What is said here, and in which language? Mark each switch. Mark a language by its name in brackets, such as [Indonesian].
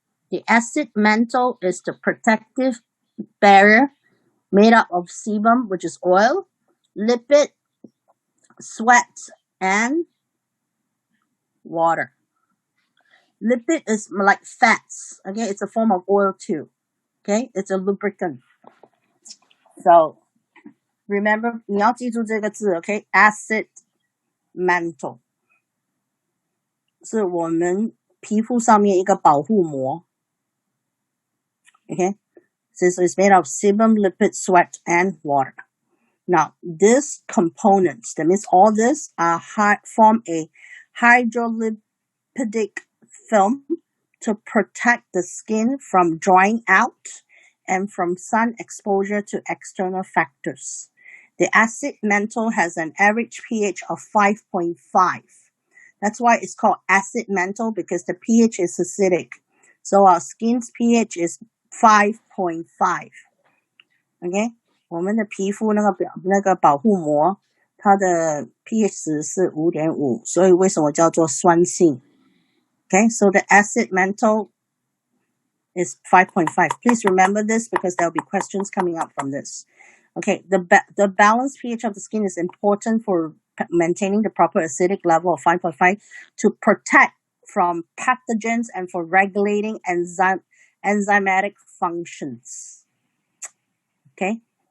[English] The acid mantle is the protective barrier made up of sebum, which is oil, lipid, sweat, and water. Lipid is like fats. Okay, it's a form of oil too. Okay, it's a lubricant. So remember, [Chinese] 你要记住这个字 okay? Acid mantle 是我们皮肤上面一个保护膜 okay? [English] So it's made of sebum, lipid, sweat, and water. Now, these components, that means all this form a hydrolipidic film to protect the skin from drying out and from sun exposure to external factors. The acid mantle has an average pH of 5.5. That's why it's called acid mantle, because the pH is acidic. So our skin's pH is 5.5. Okay? [Chinese] 我们的皮肤那个保护膜，它的 pH 值是 5.5， 所以为什么叫做酸性？ [English] Okay, so the acid mantle is 5.5. Please remember this because there will be questions coming up from this. Okay, the balanced pH of the skin is important for maintaining the proper acidic level of 5.5 to protect from pathogens and for regulating enzymatic functions. Okay?